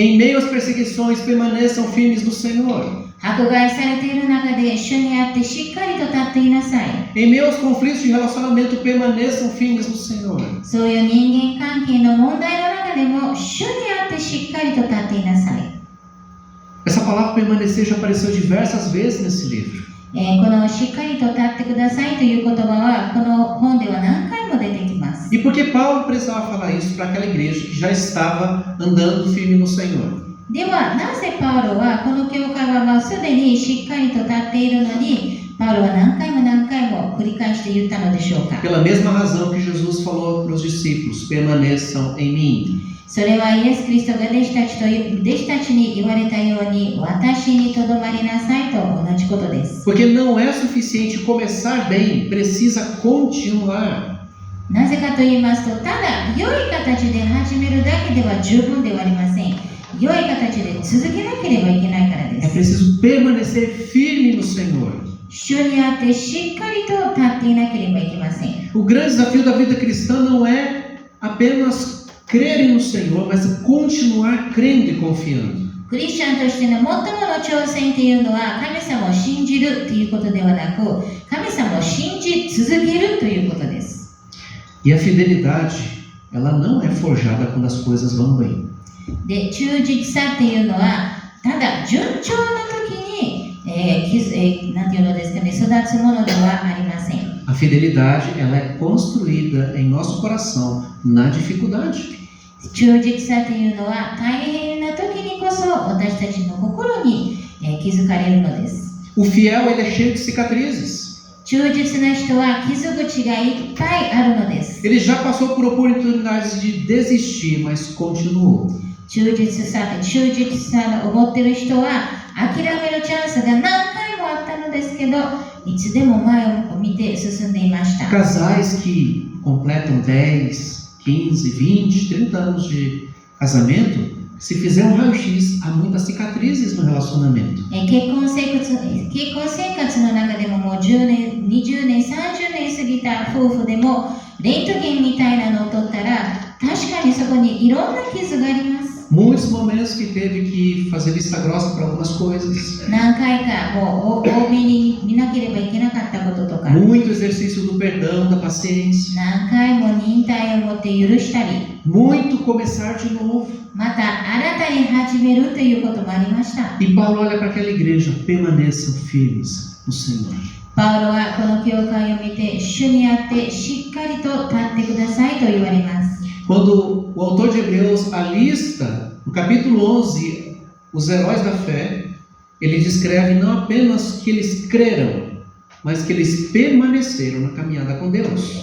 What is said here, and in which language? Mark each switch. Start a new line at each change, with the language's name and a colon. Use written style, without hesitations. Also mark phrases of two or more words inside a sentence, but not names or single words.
Portuguese: Em meio às perseguições, permaneçam firmes no Senhor.
Japanese: 迫害されている中で一緒にやってしっかりと立っていなさい。
Portuguese: Em meio aos conflitos de relacionamento, permaneçam firmes no Senhor.
Japanese: そういう人間関係の問題の中でも主にあってしっかりと立っていなさい。
Portuguese: Essa palavra permanecer já apareceu diversas vezes nesse livro.
Japanese: このしっかりと立ってくださいという言葉はこの本では何回も出てきます。
Portuguese: E por que Paulo precisava falar isso para aquela igreja que já estava andando firme no Senhor?
Japanese: ではなぜパウロはこの教会はすでにしっかりと立っているのにパウロは何回も繰り返して言ったのでしょうか。
Portuguese: Pela mesma razão que Jesus falou para os discípulos, permaneçam em mim.
Japanese: それはイエス・キリストが弟子たちに言われたように私にとどまりなさいと同じことです。
Portuguese: Porque não é suficiente começar bem, precisa continuar.
Japanese: なぜかと言いますと、ただ良い形で始めるだけでは十分ではありません。良い形で続けなければいけないからで
Portuguese: É
Japanese: す。
Portuguese: preciso permanecer firme no Senhor.
Japanese: 主にあってしっかりと立っていなければいけません。
Portuguese: O grande desafio da vida cristã não é apenas crer no Senhor, mas continuar crendo e confiando.
Japanese: クリスチャンとしての最もの挑戦というのは神様を信じるということではなく、神様を信じ続けるということです。
Portuguese: E a fidelidade, ela não é forjada quando as coisas vão bem.
Japanese: で、忠実さっていうのはただ順調な時に、なんていうのですかね、育つものではありません。
Portuguese: A fidelidade, ela é construída em nosso coração na dificuldade.
Japanese: 忠実さというのは大変な時にこそ私たちの心に気づかれるのです。
Portuguese: O fiel, ele é cheio de cicatrizes.
Japanese: 忠実な人は傷口がいっぱいあるのです。
Portuguese: Ele já passou por oportunidades de desistir, mas continuou.
Japanese: 忠実さを持っている人は諦めるチャンスが何回もあったのですけど、いつでも前を見て進んでいました。
Portuguese: Casais que completam 10, 15, 20, 30 anos de casamento, se fizer um raio-x, há muitas cicatrizes no relacionamento.
Japanese: 結婚生活の中でももう10年、20年、30年過ぎた夫婦でもレントゲンみたいなのを取ったら確かにそこにいろんな傷があります。
Portuguese: Muitos momentos que teve que fazer vista grossa para algumas coisas.
Japanese: 何回かもう多めに見なければいけなかったこととか、
Portuguese: Muito exercício do perdão, da paciência.
Japanese: 何回も忍耐を持って許したり、
Portuguese: Muito começar de novo.
Japanese: また新たに始めるということもありました。
Portuguese: E Paulo olha para aquela igreja, permaneçam firmes no Senhor.
Japanese: パウロはこの教会を見て主にあってしっかりと立ってくださいと言われます。
Portuguese: Quando o autor de Hebreus alista, no capítulo 11, os heróis da fé, ele descreve não apenas que eles creram, mas que eles permaneceram na caminhada com Deus.